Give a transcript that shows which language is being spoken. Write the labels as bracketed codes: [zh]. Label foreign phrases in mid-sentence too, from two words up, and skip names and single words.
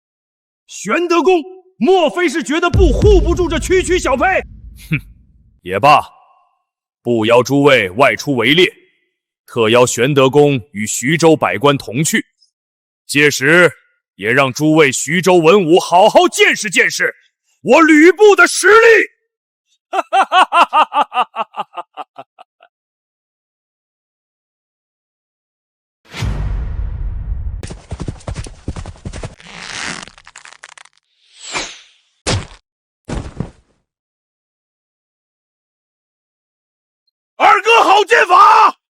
[zh] 玄德公，莫非是覺得不護不住這區區小沛？哼，也罷，不邀諸位外出圍獵，特邀玄德公與徐州百官同去，屆時也讓諸位徐州文武好好見識見識我呂布的實力。哈哈哈哈哈哈哈哈！二哥好劍法！